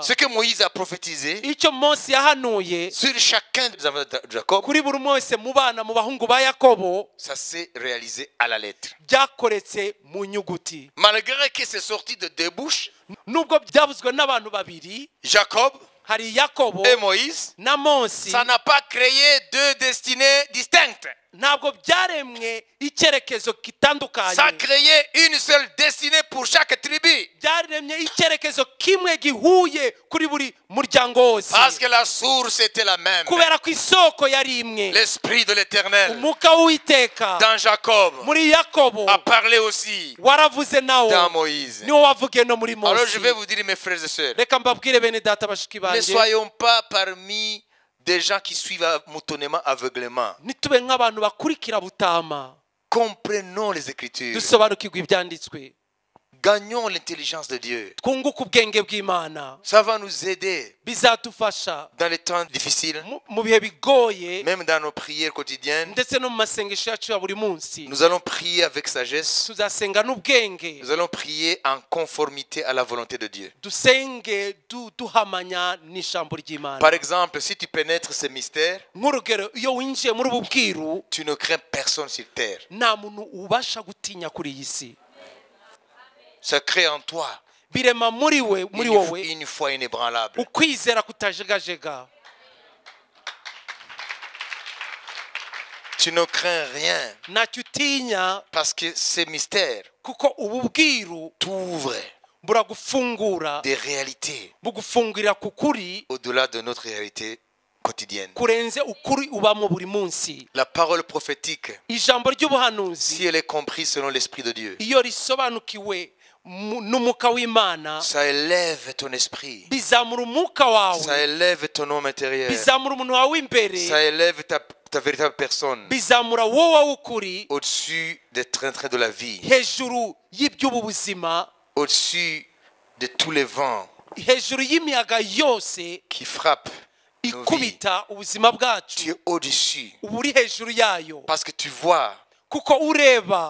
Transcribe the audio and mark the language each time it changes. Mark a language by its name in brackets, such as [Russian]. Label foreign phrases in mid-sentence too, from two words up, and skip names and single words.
[French] Ce que Moïse a prophétisé [Kinyarwanda] Icyo Mose yahanuye [French] sur chacun des enfants de Jacob, [Kinyarwanda] kuri buri umwe wese mu bana mu bahungu ba Yakobo [French] ça s'est réalisé à la lettre. [Kinyarwanda] byakoretse mu nyuguti. [French] Malgré que c'est sorti de deux bouches, [Kinyarwanda] Nubwo byavuzwe n'abantu babiri, [French] Jacob [Kinyarwanda] hari Yakobo [French] et Moïse, [Kinyarwanda] na Mose, [French] ça n'a pas créé deux destinées distinctes. [Kinyarwanda] ntabwo byaremwe icyerekezo [French] Ça a [Kinyarwanda] kitandukanye. [French] créé une seule destinée pour chaque tribu. [Kinyarwanda] Byaremye icyerekezo kimwe gihuye kuri buri muryango wose. [French] Parce que la source était la même. [Kinyarwanda] Kubera ko isoko yari imwe. [French] L'esprit de l'Éternel [Kinyarwanda] Umwuka w'Uwiteka [French] dans Jacob [Kinyarwanda] muri Yakobo [French] a parlé aussi [Kinyarwanda] waravuze nawo [French] dans Moïse. [Kinyarwanda] niwo wavuge no muri [French] Alors je vais [Kinyarwanda] Mose. [French] vous dire, mes frères et sœurs, [Kinyarwanda] Reka mbabwire bene data bashiki [French] ne [Kinyarwanda] banjye, [French] soyons pas parmi des gens qui suivent moutonnément, aveuglément. [Kinyarwanda] nitube nk'abantu bakurikira butama. [French] Comprenons les Écritures. [Kinyarwanda] Dusobanukirwe ibyanditswe. [French] Gagnons l'intelligence de Dieu. [Kinyarwanda] Twunguke ubwenge bw'Imana. [French] Ça va nous aider [Kinyarwanda] Bizadufasha [French] dans les temps difficiles, [Kinyarwanda] mu bihe bigoye [French] même dans nos prières quotidiennes. [Kinyarwanda] ndetse no mu masengesho yacu ya buri munsi. [French] Nous allons prier avec sagesse. [Kinyarwanda] Tuzasenga n'ubwenge. [French] Nous allons prier en conformité à la volonté de Dieu. [Kinyarwanda] Dusenge duhamanya n'ijambo ry'Imana. [French] Par exemple, si tu pénètres ces mystères, [Kinyarwanda] Nk'urugero, iyo winjiye muri ubu bwiru [French] tu ne crains personne sur terre. [Kinyarwanda] nta muntu ubasha gutinya kuri iyi si. [French] Ça crée en toi [Kinyarwanda] Birema muri wowe [French] une foi inébranlable. [Kinyarwanda] ukwizera kutajegajega. [French] Tu ne crains rien [Kinyarwanda] Ntacyo utinya [French] parce que ces mystères [Kinyarwanda] kuko ubu bwiru [French] t'ouvrent [Kinyarwanda] buragufungura, [French] des réalités [Kinyarwanda] bugufungurira ku kuri [French] au-delà de notre réalité quotidienne. [Kinyarwanda] kurenze ukuri ubamo buri munsi. [French] La parole prophétique, [Kinyarwanda] Ijambo ry'ubuhanuzi [French] si elle est comprise selon l'Esprit de Dieu, [Kinyarwanda] iyo risobanukiwe n'umwuka w'Imana [French] ça élève ton esprit, [Kinyarwanda] bizamura umwuka [French] ça [Kinyarwanda] wawe, [French] élève ton homme intérieur, [Kinyarwanda] bizamura umuntu wawe w'imbere, [French] ça élève ta véritable personne [Kinyarwanda] bizamura wowe w'ukuri [French] au-dessus des trains-trains de la vie, [Kinyarwanda] hejuru y'iby'ubu buzima, [French] au-dessus de tous les vents [Kinyarwanda] hejuru y'imiyaga yose [French] qui frappent nos vies. [Kinyarwanda] ikubita ubuzima [French] Tu [Kinyarwanda] bwacu. [French] es au-dessus [Kinyarwanda] Uba uri hejuru yayo [French] parce que tu vois [Kinyarwanda] kuko ureba